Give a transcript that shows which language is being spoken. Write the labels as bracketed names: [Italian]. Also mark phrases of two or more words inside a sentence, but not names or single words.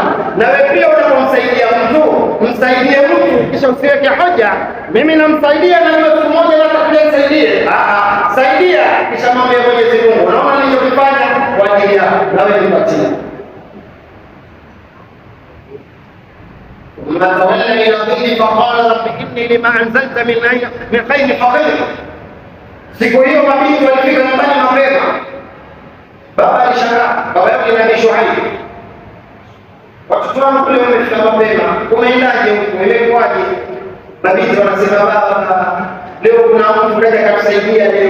[Swahili] Na wewe pia unapomsaidia mtu, msaidie mtu kisha usiweke hoja, mimi namsaidia na yule siku moja natakuja nisaidie. Saidia kisha mambo ya Mwenyezi Mungu. Unaona nilichokifanya kwa ajili yako, na wewe nipatie. [Arabic] ثم تولى إلى الظل فقال رب إني لما أنزلت من خير فقير. [Swahili] Siku hiyo mabinti walifika nyumbani mapema. Baba alishangaa, baba yake ni Nabii Shuaib. Watoto wangu kule wamefika mapema, umeendaje huko? Imekuwaje? Mabinti wanasema baba, leo kuna mtu kaja katusaidia leo.